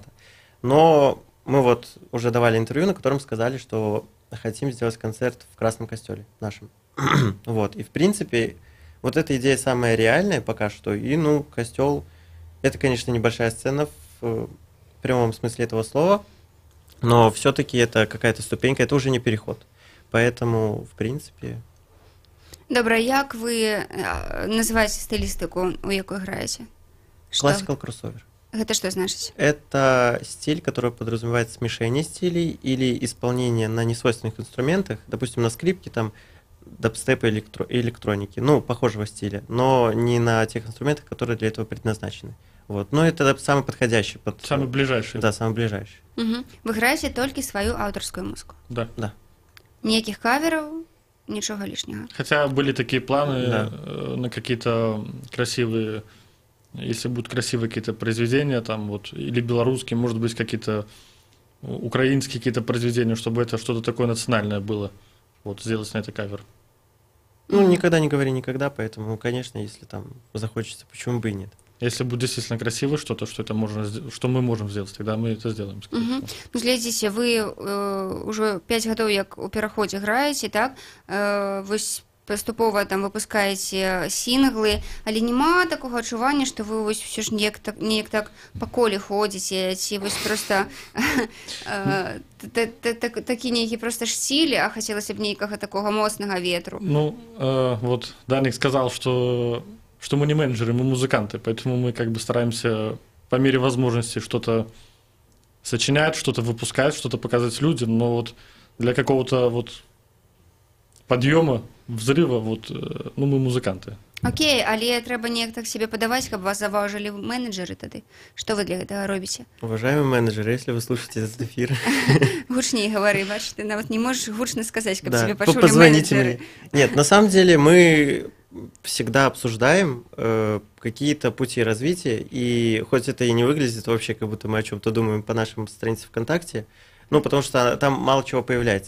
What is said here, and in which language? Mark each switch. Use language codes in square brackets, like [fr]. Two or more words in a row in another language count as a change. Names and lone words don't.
[ru] Но мы вот уже давали интервью, на котором сказали, что хотим сделать концерт в Красном Костеле нашем. Вот. И, в принципе, вот эта идея самая реальная пока что. И, ну, Костел, это, конечно, небольшая сцена в прямом смысле этого слова, но все-таки это какая-то ступенька, это уже не переход. Поэтому, в принципе... [be] Добра, як вы называеце стылістыку, у якой граеце? [en] classical crossover. [be] Гэта што значыць? [ru] Это стиль, который подразумевает смешение стилей или исполнение на несвойственных инструментах, допустим, на скрипке, там, дабстепа и электроники, ну, похожего стиля, но не на тех инструментах, которые для этого предназначены. Вот. Но это самый подходящий. Самый ближайший. Да, самый ближайший. Угу. [be] Вы граеце толькі сваю аўтарскую музыку? [ru] Да. Да. [be] Ніякіх кавераў, нічога лішняга? [ru] Хотя были такие планы Да. на какие-то красивые, если будут красивые какие-то произведения, там вот, или белорусские, может быть, какие-то украинские какие-то произведения, чтобы это что-то такое национальное было, вот, сделать на это кавер. Ну, никогда не говори никогда, поэтому, конечно, если там захочется, почему бы и нет. Если будет действительно красивое что-то, что это можно, что мы можем сделать, тогда мы это сделаем. Угу. [be] Ну, глядзіце, вы ўжо 5 гадоў як у пераходзе граеце, так? Вось паступова там выпускаеце сінглы, але няма такога адчування, што вы вось усё ж неяк так па коле ходзіце, ці вось проста такі нейкі проста ж стіль, а хацелася б нейкага такога моцнага ветру. [ru] Ну, вот Даник сказал, что мы не менеджеры, мы музыканты, поэтому мы как бы стараемся по мере возможности что-то сочинять, что-то выпускать, что-то показывать людям, но вот для какого-то вот подъема, взрыва, вот, ну, мы музыканты. [be] Окей, але трэба неяк так себе падаваць, каб вас заважылі менеджеры тады. Што вы для гэтага робіце? [ru] Уважаемые менеджеры, если вы слушаете этот эфир... [be] Гучней гавары, бач, ты нават не можешь гучно [ru] сказать, как Да, тебе пошли позвоните менеджеры. мне. Нет, на самом деле мы всегда обсуждаем какие-то пути развития, и хоть это и не выглядит вообще, как будто мы о чем-то думаем по нашим страницам ВКонтакте, ну, потому что там мало чего появляется.